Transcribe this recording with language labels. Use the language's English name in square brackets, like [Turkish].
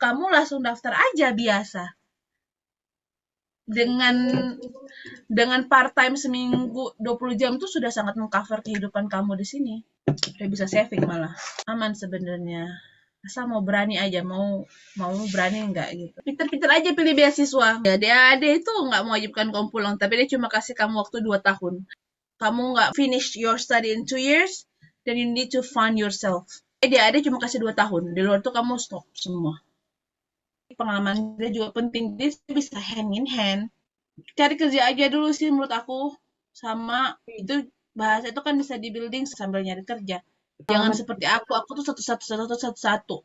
[Indonesian] Kamu langsung daftar aja biasa. Dengan part time seminggu 20 jam itu sudah sangat mengcover kehidupan kamu di sini. Udah bisa saving malah. Aman sebenarnya. Asal mau berani aja, mau berani enggak gitu. Pinter-pinter aja pilih beasiswa. Ya, adik itu nggak mewajibkan kamu pulang, tapi dia cuma kasih kamu waktu 2 tahun. Kamu nggak [English] finish your study in 2 years, then you need to find yourself. [Indonesian] Dia cuma kasih 2 tahun. Di luar itu kamu stop semua. Pengalaman dia juga penting. Dia bisa [English] hand in hand. [Indonesian] Cari kerja aja dulu sih menurut aku. Sama itu bahasa itu kan bisa di building sambil nyari kerja. Jangan seperti aku tuh satu-satu.